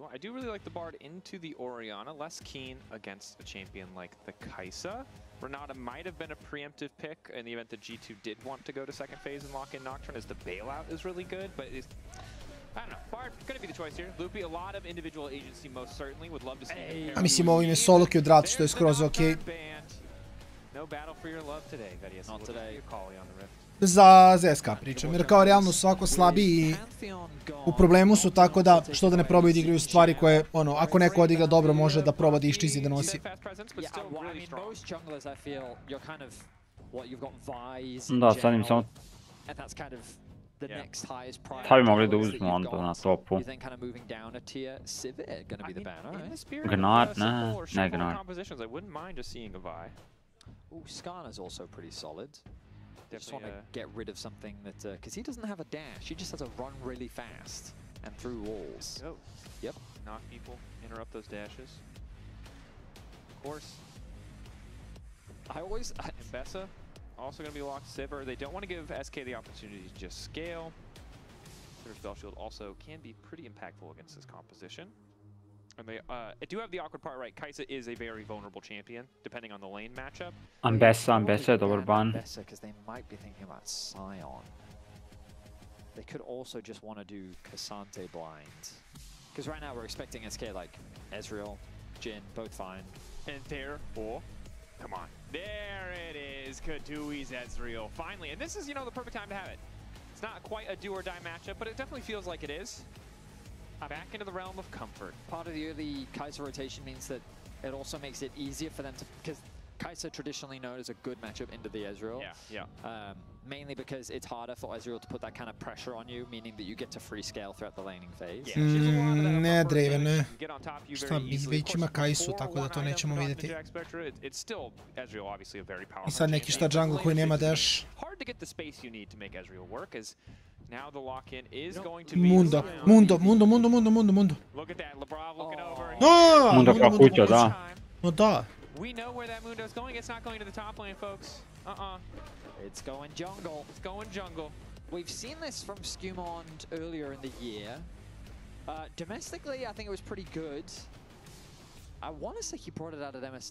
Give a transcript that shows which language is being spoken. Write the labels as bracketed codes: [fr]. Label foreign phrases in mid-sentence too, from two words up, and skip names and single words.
[en] I do really like the Bard into the Orianna, less keen against a champion like the Kai'Sa. Renata might have been a preemptive pick in the event that G2 did want to go to second phase and lock in Nocturne, as the bailout is really good, but it's, I don't know, Bard gonna be the choice here. Loopy, a lot of individual agency most certainly, would love to see. [sr] A mislim, ovim je [en] solo queue draft, [sr] što je skroz okej. [en] No battle for your love today, Bds. Not today. [sr] Za ZSK pričam, jer kao realno svako slabiji u problemu su, tako da što da ne probaju da igraju stvari koje, ono, ako neko odigra dobro može da proba da iščizi da nosi. Da, sad im samo [en] the next highest priority. [sr] Šta bi mogli da uzmu onda na topu? [en] You think kind of moving down a tier, Civet going to be the banner, right? [sr] Gnar, ne Gnar. [en] I wouldn't mind just seeing a Vi. Ooh, Skarner's also pretty solid. Just want to get rid of something that, because he doesn't have a dash, he just has to run really fast and through walls. Go. Yep. Knock people, interrupt those dashes. Of course. I always... Mbessa, also going to be locked. Sivir, they don't want to give SK the opportunity to just scale. Their spell shield also can be pretty impactful against this composition. And they do have the awkward part, right? Kai'Sa is a very vulnerable champion, depending on the lane matchup. [sr] Mbessa je dobar ban. [en] Mbessa, because they might be thinking about Sion. They could also just want to do Cassante blind. Because right now we're expecting SK like Ezreal, Jhin, both fine. And therefore, come on. There it is, Kadui's Ezreal, finally. And this is, you know, the perfect time to have it. It's not quite a do or die matchup, but it definitely feels like it is. Back into the realm of comfort. Part of the early Kai'Sa rotation means that it also makes it easier for them to, because Kai'Sa traditionally known as a good matchup into the Ezreal. Yeah. Mainly because it's harder for Ezreal to put that kind of pressure on you, meaning that you get to free scale throughout the laning phase. [sr] Ne, Draven, ne. Šta bi, već ima Kai'Su, tako da to nećemo vidjeti. I sad neki šta jungle koji nema dash. [en] Now the lock-in is going to be Mundo. Look at that, Lebrov looking over. [sr] Mundo kao kuća, da. No da. [en] We know where that Mundo's going. It's not going to the top lane, folks. It's going jungle. It's going jungle. We've seen this from Skumond earlier in the year. Domestically, I think it was pretty good. I want to say he brought it out of MS.